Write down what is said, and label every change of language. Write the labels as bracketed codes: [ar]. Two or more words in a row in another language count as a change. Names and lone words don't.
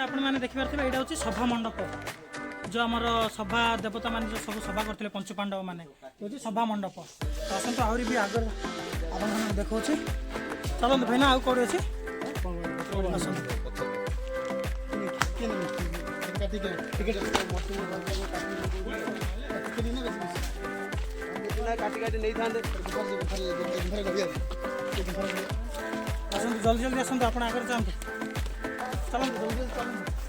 [or] ଆପଣମାନେ ଦେଖିପାରୁଥିବେ ଏଇଟା ହେଉଛି ସଭା ମଣ୍ଡପ ଯେଉଁ ଆମର ସଭା ଦେବତା ମାନେ ଯେଉଁ ସବୁ ସଭା କରିଥିଲେ ପଞ୍ଚୁ ପାଣ୍ଡବ ମାନେ ହେଉଛି ସଭା ମଣ୍ଡପ ତ ଆସନ୍ତୁ ଆହୁରି ବି ଆଗରେ ଆପଣମାନଙ୍କୁ ଦେଖାଉଛି ଚାଲନ୍ତୁ ଭାଇନା ଆଉ କେଉଁଠି ଅଛି ଆସନ୍ତୁ काटी काटी नहीं थांदे ଆସନ୍ତୁ ଜଲ୍ଦି ଜଲ୍ଦି ଆସନ୍ତୁ ଆପଣ ଆଗରେ ଯାଆନ୍ତୁ ଚାଲନ୍ତୁ ଜଲ୍ଦି ଜଲ୍ଦି ଚାଲନ୍ତୁ